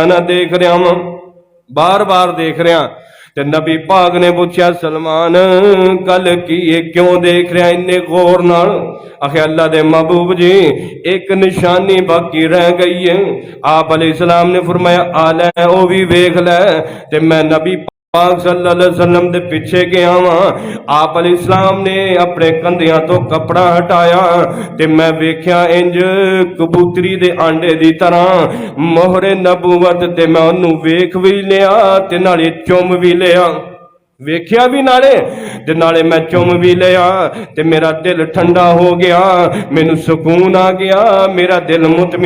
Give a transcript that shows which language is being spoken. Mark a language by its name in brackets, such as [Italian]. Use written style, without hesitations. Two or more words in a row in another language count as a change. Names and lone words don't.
[Punjabi] نہ دیکھ رہا ہاں بار بار دیکھ رہا تے نبی پاک نے پوچھا سلمان کل کی یہ کیوں دیکھ رہا اینے غور نال آکھے اللہ دے محبوب جی ایک نشانی باقی رہ گئی ہے آپ علیہ السلام نے فرمایا آ لے او بھی ویکھ لے تے میں نبی پاک [Arabic] صلى الله عليه وسلم [Punjabi] دے پیچھے گیا واں آپ علیہ السلام نے اپنے کندھیاں تو کپڑا ہٹایا تے میں ویکھیا اینج کبوتری دے آنڈے دی طرح مہرے نبوت تے میں اونوں ویکھ بھی لیا تے نالے چم بھی لیا ویکھیا بھی نالے تے نالے میں چم بھی لیا تے میرا دل ٹھنڈا ہو گیا مینوں سکون آ گیا میرا دل مطمئن